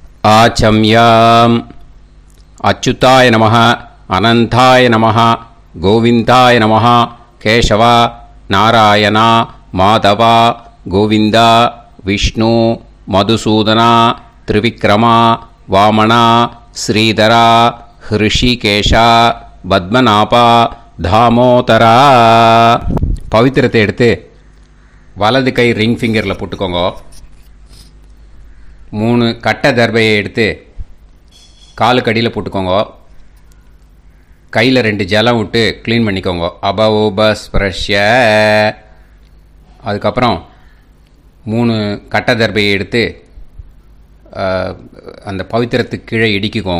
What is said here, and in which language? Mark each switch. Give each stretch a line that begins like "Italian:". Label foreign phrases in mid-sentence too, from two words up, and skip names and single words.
Sanskrit: महाचम्याम् अच्युताय नमः अनंताय नमः गोविंदाय नमः केशव नारायण माधव गोविंद विष्णु मधुसूदन त्रिविक्रम वामन श्रीधर ऋषिकेश पद्मनाभ दामोदर
Tamil: पवित्रத்தை எடுத்து வலது கை
English: ring fingeril
Tamil: போட்டுக்கோங்க. 3 கட்டை தர்பையை எடுத்து காலுக்கடியில் போட்டுக்கோங்க. கையில் 2 ஜலம் விட்டு க்ளீன் பண்ணிக்கோங்க.
Sanskrit: अप उपस्पृश्य.
Tamil: அதுக்கப்புறம் 3 கட்டை தர்பையை எடுத்து அந்த பவித்திரத்துக்கு கீழே இடிக்கிக்கோங்க.